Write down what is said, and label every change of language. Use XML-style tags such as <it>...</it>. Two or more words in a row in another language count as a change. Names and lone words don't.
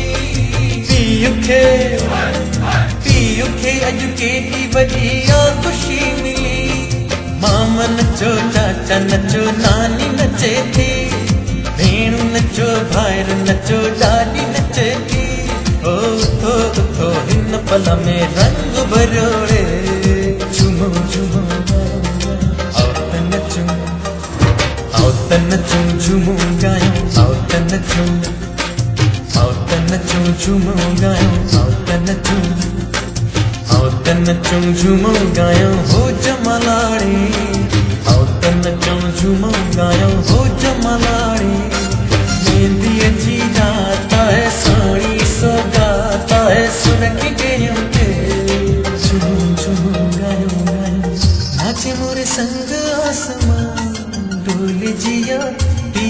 <sd>पीयू खे अज केॾी वॾी आ खुशी मिली, मामा नचो चाचा नचो नानी नचे थी, भेणु नचो भाइर नचो ॾाॾी नचे थी। ओ थो थो हिन पल में रंग भरियो रे, झूमो झूमो आओ त नचूं, आओ त नचूं झूमो गायूं, आओ त नचूं, आओ त नचूं झूमो गायूं, आओ त नचूं, आओ त नचूं झूमो गायूं हो जमालाड़ी, आओ त नचूं झूमो गायूं हो जमालाड़ी। मेहंदी जी रात है सोनी सौगात है सुरख डेड़ों के, झूमो झूमो गायूं गायूं,</sd> <hi>नाच मोरे संग आसमां डोल जिया।</hi>